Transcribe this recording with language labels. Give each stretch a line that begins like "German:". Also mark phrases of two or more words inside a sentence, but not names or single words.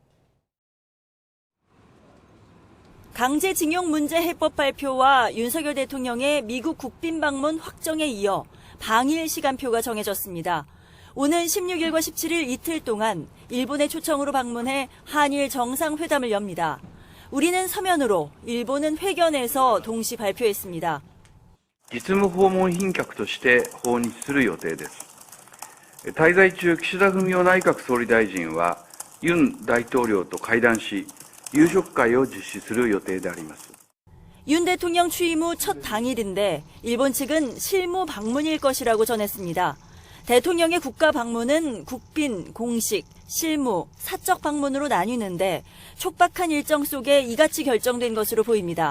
Korean: 강제징용 문제 해법 발표와 윤석열 대통령의 미국 국빈 방문 확정에 이어 방일 시간표가 정해졌습니다. 오는 16일과 17일 이틀 동안 일본의 초청으로 방문해 한일 정상회담을 엽니다. 우리는 서면으로, 일본은 회견에서 동시 발표했습니다.
Japanese: 実務訪問賓客として訪日する予定です。滞在中、岸田文雄内閣総理大臣はユン大統領と会談し、夕食会を実施する予定であります。
Korean: 윤 대통령 취임 후 첫 당일인데 일본 측은 실무 방문일 것이라고 전했습니다. 대통령의 국가 방문은 국빈, 공식, 실무, 사적 방문으로 나뉘는데 촉박한 일정 속에 이같이 결정된 것으로 보입니다.